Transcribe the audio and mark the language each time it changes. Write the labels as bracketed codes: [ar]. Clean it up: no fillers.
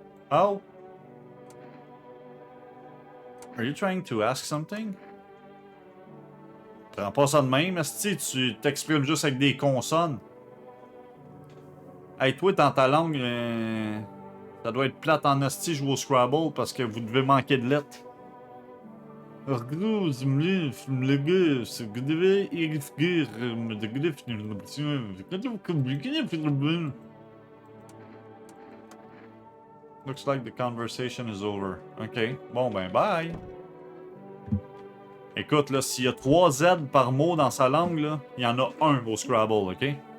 [en] How? Are you trying to ask something? [fr] Prends pas ça de même, esti, tu t'exprimes juste avec des consonnes. Hey, toi, dans ta langue, ça doit être plate en esti jouer au Scrabble parce que vous devez manquer de lettres. [en] Looks like the conversation is over. [fr] Ok, bon ben bye. Écoute, là, s'il y a 3 Z par mot dans sa langue, là, il y en a un au Scrabble, ok?